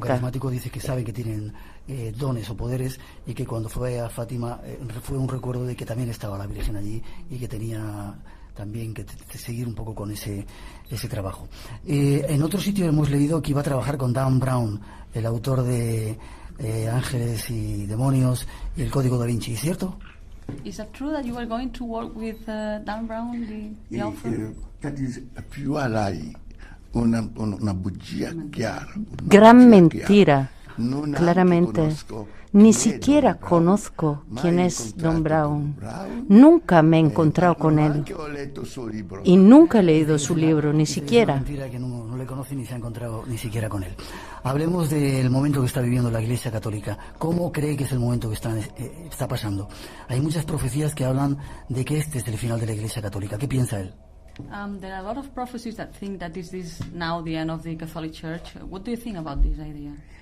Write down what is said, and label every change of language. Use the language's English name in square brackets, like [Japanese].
[Spanish] Como carismático dice que sabe que tienen dones o poderes, y que cuando fue a Fátima fue un recuerdo de que también estaba la Virgen allí y que tenía también que seguir un poco con ese trabajo. En otro sitio hemos leído que iba a trabajar con Dan Brown, el autor de Ángeles y Demonios y el Código Da Vinci, ¿cierto? [English] Is it true that you were going to work with Dan Brown, the author? That is pure lie, [Italian] una bugia chiara. [Spanish] Gran mentira, claramente. Ni siquiera conozco quién es Don Brown. Nunca me he encontrado con él. Y nunca he leído su libro, ni siquiera. Es mentira que no le conoce ni se ha encontrado ni siquiera con él. Hablemos del momento que está viviendo la Iglesia Católica. ¿Cómo cree que es el momento que está pasando? Hay muchas profecías que hablan de que este es el final de la Iglesia Católica. ¿Qué piensa él? [English] There are a lot of prophecies that think that this is now the end of the Catholic Church. What do you think about this idea?